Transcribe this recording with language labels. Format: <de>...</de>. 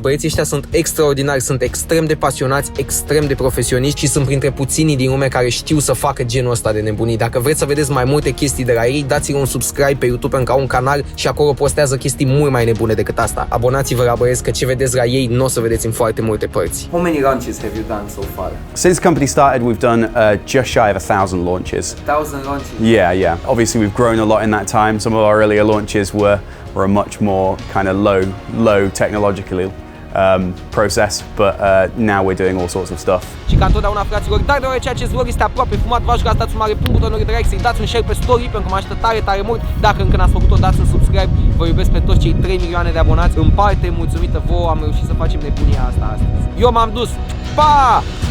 <ro>Băieții ăștia sunt extraordinari, sunt extrem de pasionați, extrem de profesioniști și sunt printre puținii din lume care știu să facă genul ăsta de nebunii. Dacă vreți să vedeți mai multe chestii de la ei, dați-le un subscribe pe YouTube pentru că au un canal și acolo postează chestii mult mai nebune decât asta. Abonați-vă la băieți că ce vedeți la ei nu o să vedeți în foarte multe părți.</ro> <en>How many launches have you done so far? Since the company started, we've done just shy of 1,000 launches. 1,000 launches? Yeah. Obviously, we've grown a lot in that time. Some of our earlier launches were much more kind of low technologically. process, but now we're doing all sorts of stuff.</en> <ro>Și ca întotdeauna, fraților, dar deoarece acest vlog este aproape fumat, vă aș ruga, dați un mare punct butonului de like, să-i dați un share pe story, pentru că mă ajută tare, tare mult. Dacă încă n-ați făcut-o, dați un subscribe. Vă iubesc pe toți cei 3 milioane de abonați. În parte, mulțumită vouă, am reușit să facem nebunia asta astăzi. Eu m-am dus. Pa!</ro>